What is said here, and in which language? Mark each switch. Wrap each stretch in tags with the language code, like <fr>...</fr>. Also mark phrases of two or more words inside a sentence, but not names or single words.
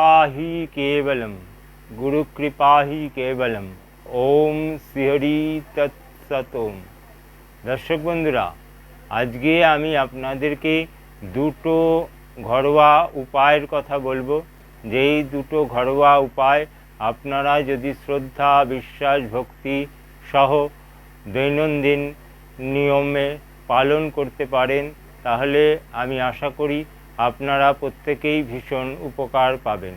<sa>ही केवलम, गुरु कृपा ही केवलम। ओम श्रीहरि तत्सत ओम।</sa> <mr>दर्शक बंधुरा,</mr> <bn>আজকে আমি আপনাদেরকে দুটো ঘরোয়া উপায়ের কথা বলবো। যেই দুটো ঘরোয়া উপায় আপনারা যদি শ্রদ্ধা, বিশ্বাস, ভক্তি সহ দৈনন্দিন নিয়মে পালন করতে পারেন, তাহলে আমি আশা করি আপনারা প্রত্যেকেই ভীষণ উপকার পাবেন।</bn>